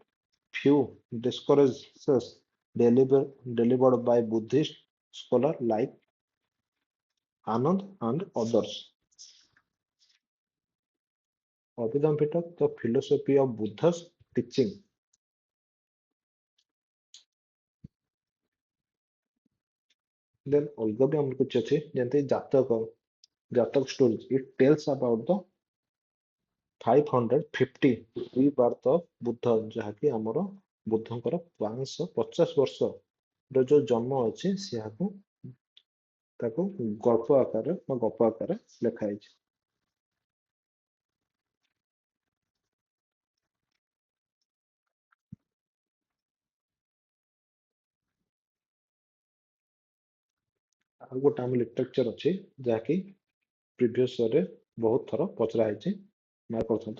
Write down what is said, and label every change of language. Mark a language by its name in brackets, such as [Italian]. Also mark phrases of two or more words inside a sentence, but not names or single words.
[English] Few discourses delivered by Buddhist scholar like Anand and others. Abhidhamma Pitaka, the philosophy of Buddha's teaching. [Odia] Then ଅଲଗା ବି ଆମର କିଛି ଅଛି ଯେମିତି ଜାତକ stories. [English] It tells about the 550 rebirth of [Odia] ବୁଦ୍ଧ ଯାହାକି ଆମର ବୁଦ୍ଧଙ୍କର 550 ବର୍ଷର ଯୋଉ ଜନ୍ମ ଅଛି ତାକୁ ଗଳ୍ପ ଆକାରରେ ବା ଗପ ଆକାରରେ ଲେଖା ହେଇଛି। ଆଉ ଗୋଟେ ଆମ ଲିଟରେଚର ଅଛି ଯାହାକି [English] previous year [Odia] ବହୁତ ଥର ପଚରା ହେଇଛି ମାର୍କ କରୁଛନ୍ତି।